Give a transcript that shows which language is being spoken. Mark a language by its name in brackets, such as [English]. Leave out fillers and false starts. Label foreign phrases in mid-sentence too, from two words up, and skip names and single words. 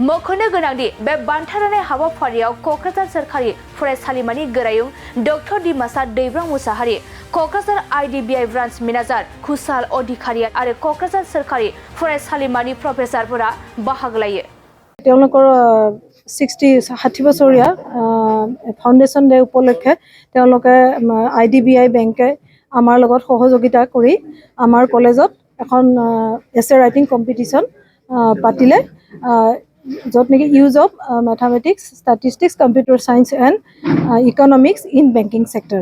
[Bodo] मख'नो गोनांदि बे बान्था राननाय हाबाफारियाव क'क्राझार सोरखारि फरायसालिमानि गोरायुं डक्टर दिमासा दैब्रां मुसाहारि, क'क्राझार आइडिबिआइ [English] branch manager [Bodo] खुसाल अधिकारी आरो क'क्राझार सोरखारि फरायसालिमानि प्रफेसारफोरा बाहागो लायो। [Assamese] 60 বছৰীয়া [English] Foundation Day [Assamese] উপলক্ষে আইডিবিআই বেংকে আমাৰ লগত সহযোগিতা কৰি আমাৰ কলেজত এখন [English] essay writing competition [Assamese] পাতিলে, য'ত নেকি [English] Use of Mathematics Statistics Computer Science and Economics in Banking Sector.